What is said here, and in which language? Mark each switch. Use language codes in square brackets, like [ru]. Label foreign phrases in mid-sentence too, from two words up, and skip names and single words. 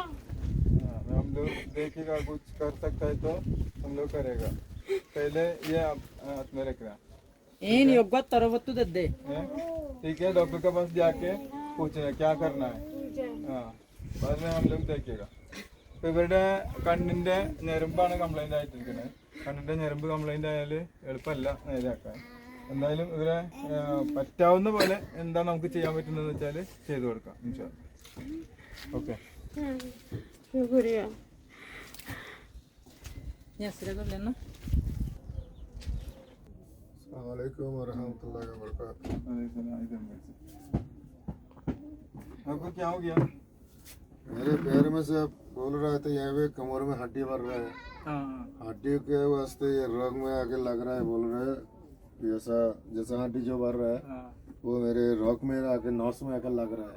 [hi] हम लोग देखेगा, कुछ कर सकता है तो हम लोग करेगा. पहले ये आप हाथ में रखना. इन योग्य तरवत्तु दे. ठीक है, डॉक्टर के पास जाके पूछना क्या करना है. हाँ, बाद में हम लोग देखेगा. [ml] ഇപ്പോൾ ഇവരുടെ കണ്ണിൻ്റെ ഞരമ്പാണ് കംപ്ലൈൻ്റ് ആയിട്ടിരിക്കുന്നത്. കണ്ണിൻ്റെ ഞരമ്പ് കംപ്ലൈൻ്റ് ആയാൽ എളുപ്പമല്ല നേരെയാക്കാൻ. എന്തായാലും ഇവരെ പറ്റാവുന്ന പോലെ എന്താ നമുക്ക് ചെയ്യാൻ പറ്റുന്നതെന്ന് വെച്ചാൽ ചെയ്തു കൊടുക്കാം. ഓക്കെ, [hi] शुक्रिया. लेना. अस्सलामुअलैकुम वरहमतुल्लाहि वबरकातुहू. आपको क्या हो गया? मेरे पैर में से बोल रहे थे, यहाँ पे कमर में हड्डी भर रहा है. हड्डी के वास्ते ये रोग में आके लग रहा है. बोल रहे हैं जैसा हड्डी जो भर रहा है वो मेरे रॉक में आके नॉस में आकर लग रहा है,